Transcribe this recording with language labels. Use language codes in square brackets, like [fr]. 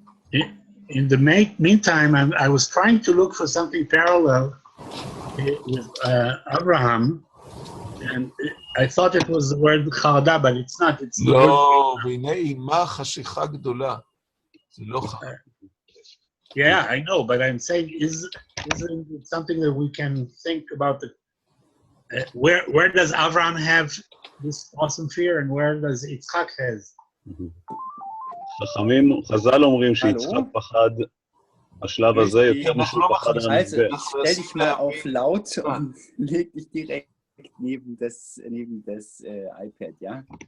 [en] In the meantime, I was trying to look for something parallel with Abraham, and I thought it was the word חרדה, but it's not. It's the [he] לא, והנה אימה חשיכה גדולה. זה לא חרדה. [en] Yeah, I know, but I'm saying, isn't it something that we can think about? Where does Abraham have this awesome fear, and where does Yitzchak has? [he] חכמים, חז"ל אומרים שיצחק פחד בשלב הזה יותר משהו פחד על המזבח. [de] Stell dich mal auf laut und leg dich direkt neben das iPad, ja?